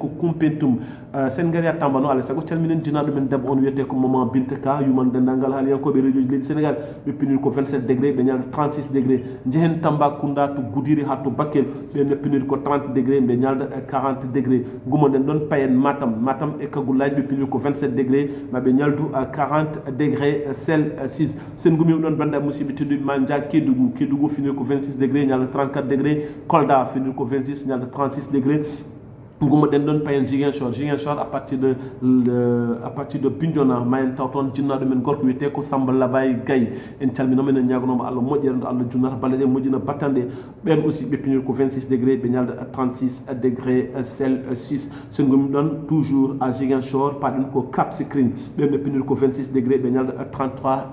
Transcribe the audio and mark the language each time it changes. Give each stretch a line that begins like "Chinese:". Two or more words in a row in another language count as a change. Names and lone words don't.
Fula: ko Koumpentoum sen gari ha Tamba no alay saago calminen jinaɗo men debbo on wiyete ko Maman Binta Ka yuman dendagal haaliyankoɓe radio ji leydi sénégal ɓe piniri ko 27 degré ɓe ñalda 36 degré jehen Tambacounda to Goudiri ha to Bakel ɓenne piniri ko 30 degré ɓe ñalda 40 degré gumoɗen ɗon payen Matam e kagullaji ɓe piniri ko 27 degré maɓe ñaldu 40
French: degré celsius
Fula: sen gumimi ɗon banda musidɓe tedduɓe ma ja Kédougou finiri ko 26 degré ñalda 34 degré Kolda finiri ko 26 ñalda 36 degré nguma den don payen Ziguinchor
French: à partir de
Fula: Bignona mayen tawton jinnaɗo men gorko wiyete ko Samba Labay Gaye en calminoma en ñagonoma Allah moƴƴere Allah junnata balɗe moƴƴina battande ɓen aussi ɓe pinir ko 26 degré ɓe ñalda 36
French: degré Celsius
Fula: sen gomi ɗon
French: toujours à
Fula: Ziguinchor paɗen ko Cap Skirring ɓen ɓe pinir ko 26 degré ɓe ñalda 33